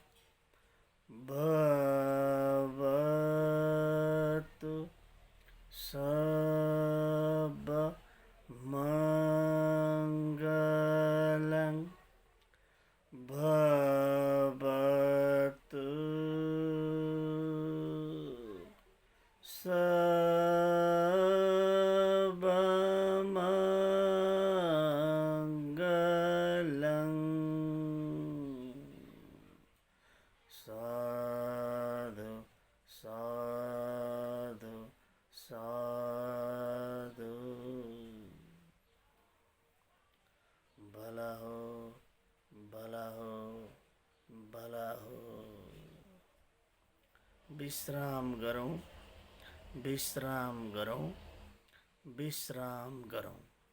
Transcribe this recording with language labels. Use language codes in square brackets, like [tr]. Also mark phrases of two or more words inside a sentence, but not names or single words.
[pi] भवतु सब मङ्गलं भवतु सब मङ्गलं। साधु साधु साधु। [ne] भला हो भला हो भला हो। विश्राम गरौँ विश्राम गरौँ विश्राम गरौँ।